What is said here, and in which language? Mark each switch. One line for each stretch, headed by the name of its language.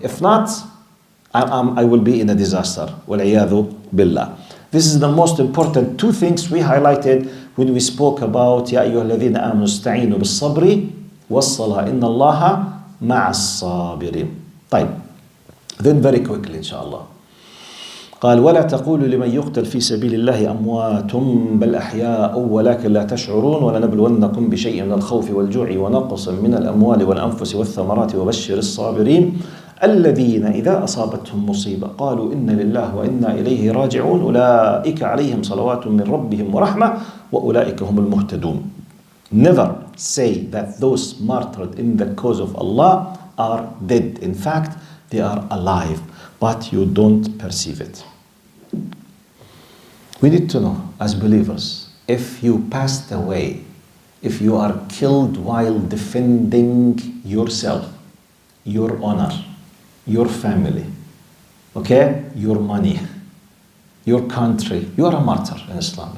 English: If not, I will be in a disaster.
Arabic: وَالْعِيَاذُ بِاللَّهِ.
English: This is the most important two things we highlighted when we spoke about
Arabic: يَا أَيُّهَا الَّذِينَ آمَنُوا اسْتَعِينُوا بِالصَّبْرِ وَالصَّلَاةِ إِنَّ اللَّهَ مَعَ الصَّابِرِينَ. طيب.
English: Then very quickly inshallah.
Arabic: قال ولا تقولوا لمن يقتل في سبيل الله أموات بل أحياء ولكن لا تشعرون ولنبلونكم بشيء من الخوف والجوع ونقص من الأموال والأنفس والثمرات وبشر الصابرين الذين إذا أصابتهم مصيبة قالوا إنا لله وإنا إليه راجعون أولئك عليهم صلوات من ربهم ورحمة وأولئك هم المهتدون.
English: Never say that those martyred in the cause of Allah are dead. In fact, they are alive, but you don't perceive it. We need to know as believers, if you passed away, if you are killed while defending yourself, your honor, your family, okay, your money, your country, you are a martyr in Islam.